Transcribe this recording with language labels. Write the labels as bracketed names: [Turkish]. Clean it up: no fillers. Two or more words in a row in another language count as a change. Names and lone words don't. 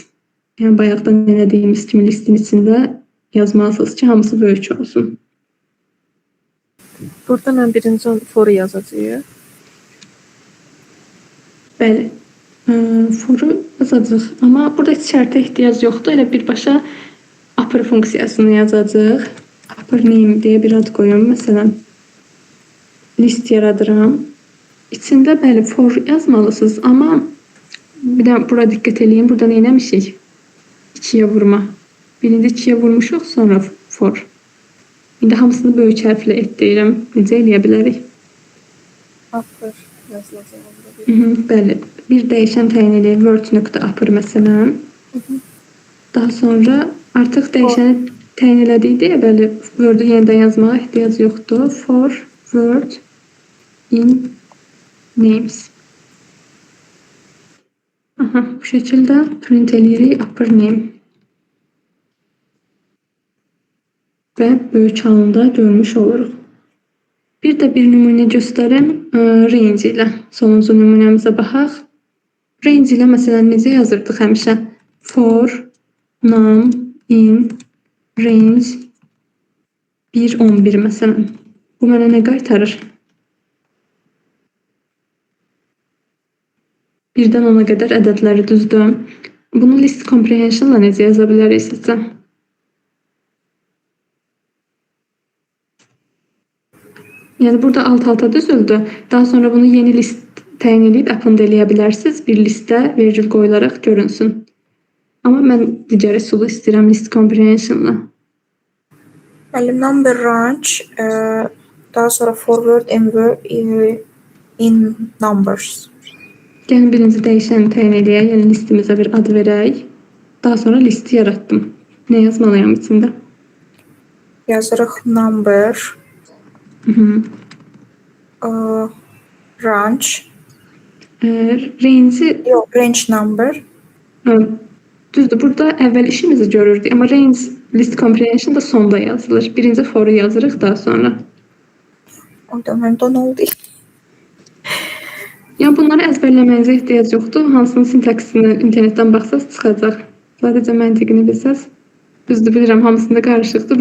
[Azerbaijani] Yəni bayaqdan elədiyimiz kimi listin içində yazmalısınız ki, hamısı böyük olsun. Burada mən birinci foru yazacağım. Bəli. Foru yazacaq. Amma burada heç şərtə ehtiyac yoxdur. Elə birbaşa upper funksiyasını yazacaq. [English] Upper name [Azerbaijani] deyə bir ad qoyum. Məsələn, list yaradıram. İçində bəli for yazmalısınız. Amma bir də bura diqqət eləyin. Burada nə eləmişik? 2-yə vurma. Birinci 2-yə vurmuşuq, sonra for. İndi hamısını böyük hərflə et deyirəm. Necə eləyə bilərik? Upper yazılacaq. Bəli. Bir dəyişən təyin edək. Word.upper məsələn. Daha sonra artıq dəyişəni təyin elədik deyə, bəli, Word-ü yenidən yazmağa ehtiyac yoxdur. [English] For word in names. [Azerbaijani] Aha, bu şəkildə print eləyirik [English] upper name. [Azerbaijani] Və böyük halında görmüş oluruq. Bir də bir nümunə göstərim range ilə. Sonuncu nümunəmizə baxaq. Range ilə məsələn necə yazırdıq həmişə? [English] For num in range 1-11 məsələn. [Azerbaijani] Bu mənə nə qaytarır? 1-dən 10-a qədər ədədləri düzdür. Bunu [English] list comprehension'la [Azerbaijani] necə yaza bilərik sizcə? Yəni burada alt-alta düzüldü. Daha sonra bunu yeni list təyin edib append eləyə bilərsiniz. Bir listə virgül qoyularaq görünsün. Amma mən digər üsulu istəyirəm [English] list comprehension'la. Bəli, number range, [Azerbaijani] daha sonra [English] forward in numbers. [Azerbaijani] Gəlin birinci dəyişəni təyin edək, yəni listimizə bir ad verək. Daha sonra listi yaratdım. Nə yazmalıyam içində? [English] Yazırıq number, range, range number. [Azerbaijani] Düzdür, burada əvvəl işimizi görürdük, amma [English] range list comprehension [Azerbaijani] da sonda yazılır. Birinci foru yazırıq daha sonra. Orada məndə nə oldu? Yəni bunları əzbərləməyinizə ehtiyac yoxdur. Hansının sintaksini internetdən baxsaz çıxacaq. Sadəcə məntiqini bilsəz Düzdür, bilirəm, hamısında qarışıqdır.